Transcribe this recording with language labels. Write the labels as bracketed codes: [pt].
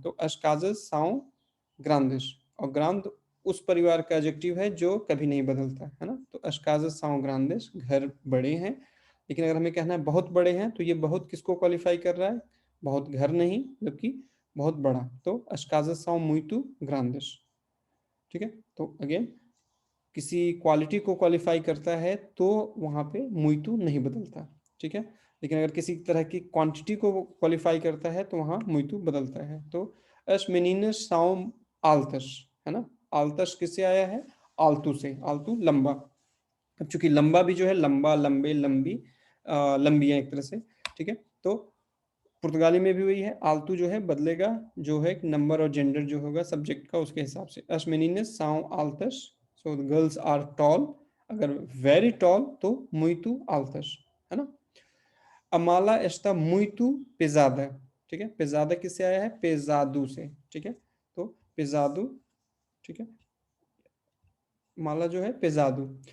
[hi] तो [pt] as casas são grandes, [hi] और grand उस परिवार का एडजेक्टिव है जो कभी नहीं बदलता, है ना? तो [pt] as casas são grandes, [hi] घर बड़े हैं। लेकिन अगर हमें कहना है बहुत बड़े हैं, तो ये बहुत किसको क्वालिफाई कर रहा है? बहुत घर नहीं, जबकि बहुत बड़ा। [pt] तो as casas são muito grandes, [hi] ठीक है? तो अगेन, किसी क्वालिटी को क्वालिफाई करता है तो वहाँ पे मुइतु नहीं बदलता, ठीक है? लेकिन अगर किसी तरह की क्वांटिटी को क्वालिफाई करता है तो वहाँ मुइतु बदलता है। [pt] तो एस मेनिनस साउम आल्तस, [hi] है ना? आल्तस किससे आया है? आलतू से। आलतू लंबा। अब चूंकि लंबा भी जो है, लंबा, लंबे, लंबी, लंबी है एक तरह से, ठीक है? तो पुर्तगाली में भी वही है, आलतू जो है बदलेगा, जो है नंबर और जेंडर जो होगा सब्जेक्ट का उसके हिसाब से। [pt] as meninas são altas, [en] so the girls are tall। [hi] अगर [en] very tall [hi] तो [pt] muito altas, [hi] है ना? [pt] अमाला está muito pesada, [hi] ठीक है? पेजादा किससे आया है? पेजादू से, ठीक है? तो पेजादू, ठीक है? माला जो है पेजादू।